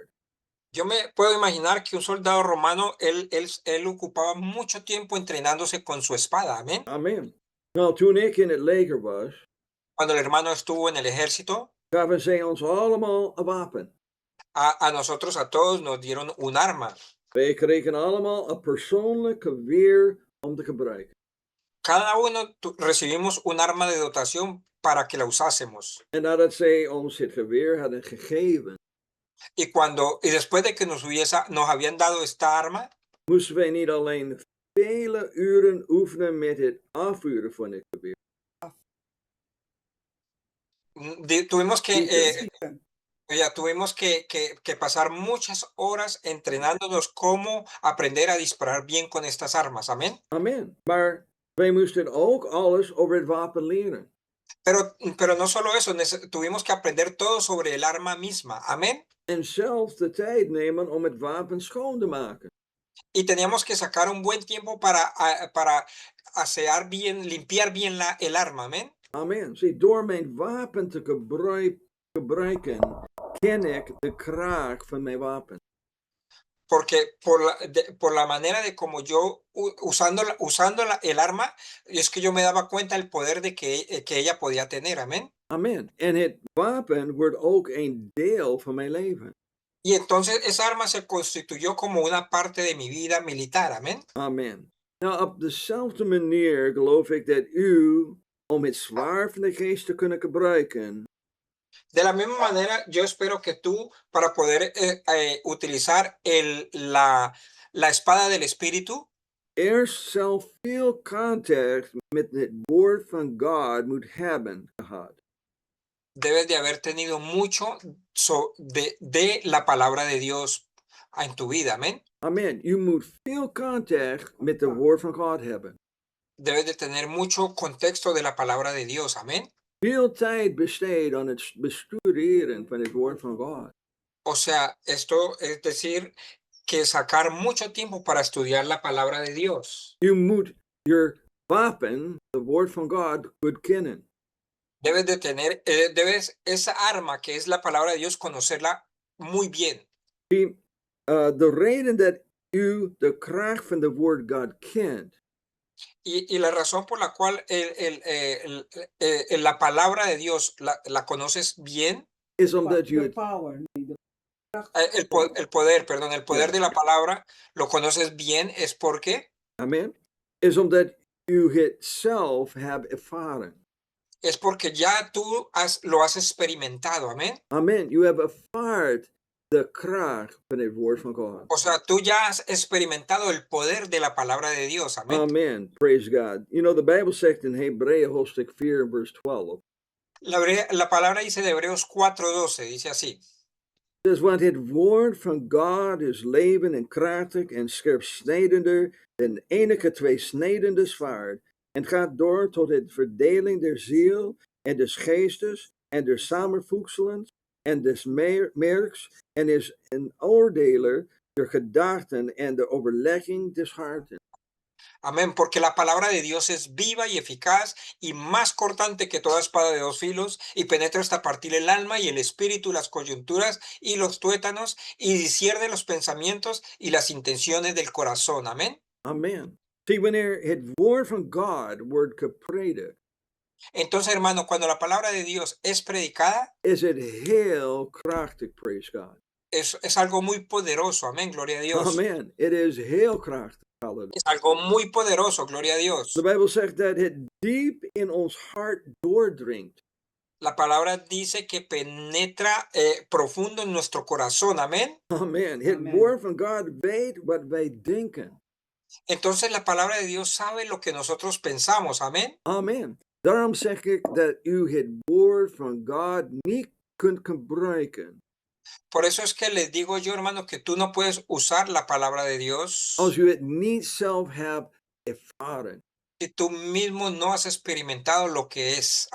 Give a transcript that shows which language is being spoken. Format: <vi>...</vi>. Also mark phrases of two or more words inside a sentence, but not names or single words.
<es>Yo me puedo imaginar que un soldado romano, él ocupaba mucho tiempo entrenándose con su espada. Amén.</es> <nl>Amen. Nou, toen ik in het leger was,</nl> <es>cuando el hermano estuvo en el ejército,</es> <nl>gaven zij ons allemaal een wapen.</nl> <es>A nosotros, a todos, nos dieron un arma.</es> <nl>Wij kregen allemaal een persoonlijk geweer om te gebruiken.</nl> <es>Cada uno recibimos un arma de dotación para que la usásemos.</es> <nl>En nadat zij ons het geweer hadden gegeven,</nl> <es>y después de que nos habían dado esta arma,</es> <nl>moesten wij niet alleen vele uren oefenen met het afvuren van het geweer.</nl> <es>Tuvimos que pasar muchas horas entrenándonos cómo aprender a disparar bien con estas armas. Amén.</es> <nl>Amen. Maar wij moesten ook alles over het wapen leren.</nl> <es>Pero no solo eso, tuvimos que aprender todo sobre el arma misma. Amén.</es> <nl>En zelfs de tijd nemen om het wapen schoon te maken.</nl> <es>Y teníamos que sacar un buen tiempo para asear bien, limpiar bien el arma. Amén.</es> <nl>Amen. Zie, door mijn wapen te gebruiken, ken ik de kraak van mijn wapen.</nl> <es>Porque por la manera de como yo, usando el arma, es que yo me daba cuenta del poder de que ella podía tener. Amén.</es> <nl>Amen. En het wapen wordt ook een deel van mijn leven.</nl> <es>Y entonces esa arma se constituyó como una parte de mi vida militar. Amén.</es> <nl>Amen. Nou, op dezelfde manier geloof ik dat u, om het zwaard van de geest te kunnen gebruiken,</nl> <es>de la misma manera, yo espero que tú, para poder utilizar la espada del Espíritu,</es> <nl>eerst zelf veel contact met het woord van God moet hebben gehad.</nl> <es>Debes de haber tenido mucho de la palabra de Dios en tu vida. Amén.</es> <nl>Amen. U moet veel contact met het woord van God hebben.</nl> <es>Debes de tener mucho contexto de la palabra de Dios. Amén.</es> <nl>Veel tijd besteed aan het bestuderen van het woord van God.</nl> <es>O sea, esto es decir, que sacar mucho tiempo para estudiar la palabra de Dios.</es> <nl>U moet je wapen, het woord van God, goed kennen.</nl> <es>Debes de tener, esa arma que es la palabra de Dios, conocerla muy bien.</es> <nl>De reden dat u de kracht van het woord God kent.</nl> <es>Y la razón por la cual la palabra de Dios la conoces bien</es> <nl>is omdat u</nl> <es>el poder de la palabra lo conoces bien es porque</es> <nl>amen, is omdat u het zelf hebt ervaren.</nl> <es>es porque ya tú lo has experimentado, amén.</es> <nl>Amen.</nl> <en>You have</en> <nl>ervaard de kracht van het woord van God.</nl> <es>O sea, tú ya has experimentado el poder de la palabra de Dios, amén.</es> <en>Amen. Praise God. You know, the Bible says in</en> <nl>Hebreeën hoofdstuk</nl> <en>4 and verse 12.</en> <es>La palabra dice de Hebreos 4:12, dice así.</es> <nl>Dus want het woord van God is leven en krachtig en scherpsnijdender dan enige tweesnijdende zwaard en gaat door tot het verdeling der ziel en des geestes en der samenvoegselens en des merks en is een oordeler der gedachten en de overlegging des harten.</nl> <es>Amén, porque la palabra de Dios es viva y eficaz y más cortante que toda espada de dos filos y penetra hasta partir el alma y el espíritu, las coyunturas y los tuétanos y discierne los pensamientos y las intenciones del corazón. Amén.</es> <nl>Amen. See, wanneer het woord van God wordt gepredikt,</nl> <es>entonces, hermano, cuando la palabra de Dios es predicada,</es> <nl>is het heel krachtig,</nl> <en>praise God.</en> <es>Es algo muy poderoso. Amén, gloria a Dios.</es> <nl>Amen.</nl> <en>It is</en> <nl>heel krachtig.</nl> <es>Hallelujah. Es algo muy poderoso, gloria a Dios.</es> <nl>De Bijbel zegt dat het diep in ons hart doordringt.</nl> <es>La palabra dice que penetra profundo en nuestro corazón. Amén.</es> <nl>Amen. Het woord van God weet wat wij denken.</nl> <es>Entonces la palabra de Dios sabe lo que nosotros pensamos. Amén.</es> <nl>Amen. Daarom zeg ik dat u het woord van God niet kunt gebruiken.</nl> <es>Por eso es que les digo yo, hermano, que tú no puedes usar la palabra de Dios</es> <nl>Als u het niet zelf hebt ervaren.</nl> <es>si tú mismo no has experimentado lo que es.</es>